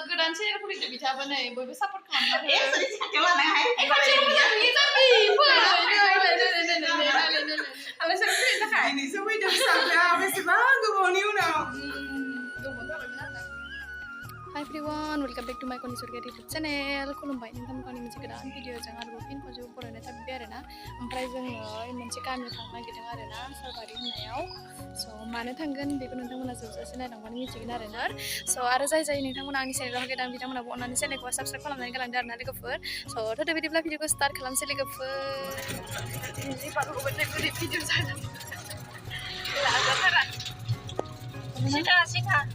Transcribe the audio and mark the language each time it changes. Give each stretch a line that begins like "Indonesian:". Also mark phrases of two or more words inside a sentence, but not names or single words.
Bodo: गोदान चेनेल खुलिदो बिथाङाबो नै बयबो सापर्ट खालामना हो खाथियाव लानो हाय खाथियाव मोजां नुयो जाम्बि फै आलाय सोर फैनो थाखाय दिनैसो फैदों फिसाजोआ बेसेबां गोबावनि उनाव गोबाव जाबायमोन आरोना
English: Hi everyone, welcome back to my Konishwarga YouTube channel.
Bodo: खुलुमबाय नोंथांमोननि मोनसे गोदान भिडिअजों आरोबाव फिन खनसे बरायनाय थाबाय आरोना ओमफ्राय जोङो मोनसे गामियाव थांनो नागिरदों आरोना सालबारि होननायाव स' मानो थांगोन बेखौ नोंथांमोना जोबजासे नायलांबानो मिथिगोन आरोना स' आरो जाय नोंथांमोना आंनि चेनेलाव गोदान बिथांमोनाबो अननानै चेनेलखौ साबस्क्राइब खालामनानै गालांदो आरोना लोगोफोर स' थोदो बिदिब्ला भिडिअखौ स्टार्ट खालामसै लोगोफोर दिनै बारग'बाय गोरिब भिडिअ जागोन लाजाथारा सिखा